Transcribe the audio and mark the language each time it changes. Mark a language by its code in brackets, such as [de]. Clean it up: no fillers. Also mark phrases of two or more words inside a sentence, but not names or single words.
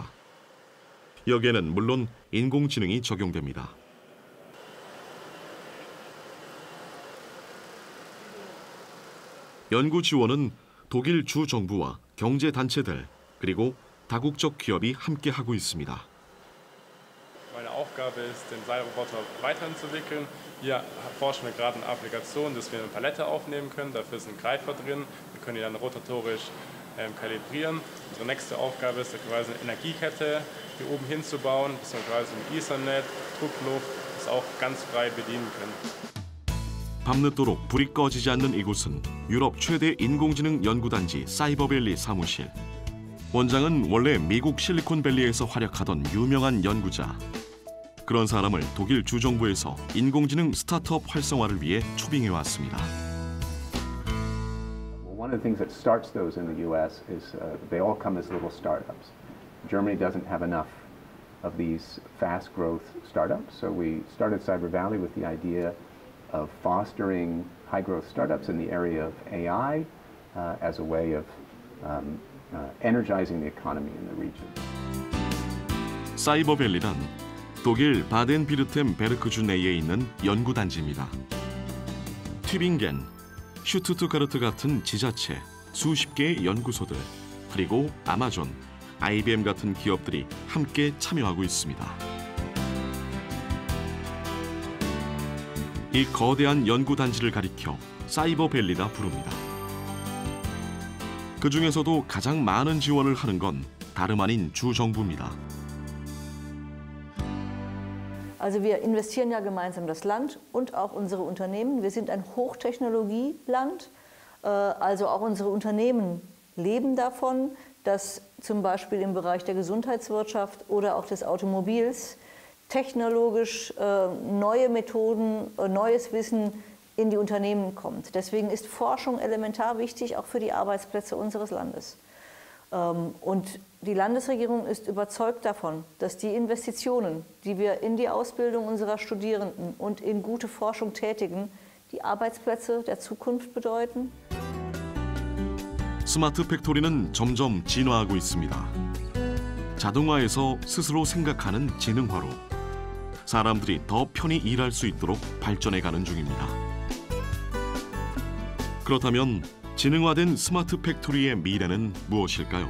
[ko] 여기에는 물론 인공지능이 적용됩니다. 연구 지원은 독일 주 정부와 경제 단체들 그리고 다국적 기업이 함께 하고 있습니다. [de] Meine Aufgabe ist, den Seilroboter weiterzuentwickeln. Hier forschen wir gerade eine Applikation, dass wir eine Palette aufnehmen können. Dafür ist ein Greifer drin. Wir können die dann rotatorisch kalibrieren. Unsere nächste Aufgabe ist, quasi eine Energiekette hier oben hinzubauen, dass wir quasi mit Ethernet, Druckluft das auch ganz frei bedienen können. [ko] 밤늦도록 불이 꺼지지 않는 이곳은 유럽 최대 인공지능 연구단지 사이버밸리 사무실. 원장은 원래 미국 실리콘밸리에서 활약하던 유명한 연구자. 그런 사람을 독일 주정부에서 인공지능 스타트업 활성화를 위해 초빙해왔습니다. [en] One of the things that starts those in the U.S. is they all come as little startups. Germany doesn't have enough of these fast growth startups, so we started Cyber Valley with the idea of fostering high growth startups in the area of AI as a way of energizing the economy in the region. [ko] 사이버밸리란 독일 바덴비르템베르크주 내에 있는 연구단지입니다. 튜빙겐, 슈투트가르트 같은 지자체, 수십 개의 연구소들, 그리고 아마존, IBM 같은 기업들이 함께 참여하고 있습니다. 이 거대한 연구단지를 가리켜 사이버밸리라 부릅니다. 그 중에서도 가장 많은 지원을 하는 건 다름 아닌 주정부입니다. [de] Also wir investieren ja gemeinsam das Land und auch unsere Unternehmen. Wir sind ein Hochtechnologieland, also auch unsere Unternehmen leben davon, dass zum Beispiel im Bereich der Gesundheitswirtschaft oder auch des Automobils technologisch neue Methoden, neues Wissen in die Unternehmen kommt. Deswegen ist Forschung elementar wichtig, auch für die Arbeitsplätze unseres Landes. Und die Landesregierung ist überzeugt davon, dass die Investitionen, die wir in die Ausbildung unserer Studierenden und in gute Forschung tätigen, die Arbeitsplätze der Zukunft bedeuten. [ko] 스마트 팩토리는 점점 진화하고 있습니다. 자동화에서 스스로 생각하는 지능화로 사람들이 더 편히 일할 수 있도록 발전해가는 중입니다. 그렇다면 지능화된 스마트 팩토리의 미래는 무엇일까요?